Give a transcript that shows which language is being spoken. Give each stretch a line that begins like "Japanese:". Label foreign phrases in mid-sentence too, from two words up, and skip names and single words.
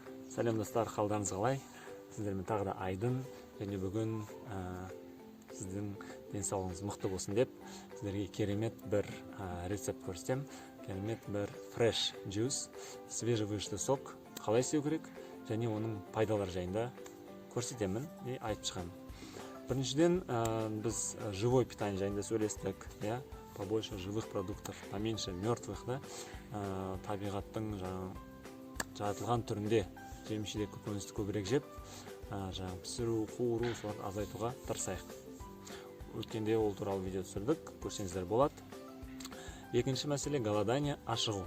Kazakh: Сәлем достар, қалдарыңыз қалай? Сіздермен тағы да Айдын, және бүгін сіздің денсаулығыңыз мықты болсын деп, сіздерге керемет бір рецепт көрсетем. Керемет бір
English: fresh juice,
Russian: свежевыжатый сок
Kazakh: қалай істеу керек, және оның пайдалары жайында көрсетемін и айтып шығамын. Біріншіден, біз
Russian: живой питание
Kazakh: жайында сөйлестік,
Russian: побольше живых продуктов, поменьше мертвых,
Kazakh: табиғаттың жаратылған түрінде жеміс-жидек көкөністі көбірек жеп, пісіру, қуыру, соларды азайтуға тырысайық. Өткенде ол туралы видео түсірдік, көрсеңіздер болады. Екінші мәселе голодание, ашығу.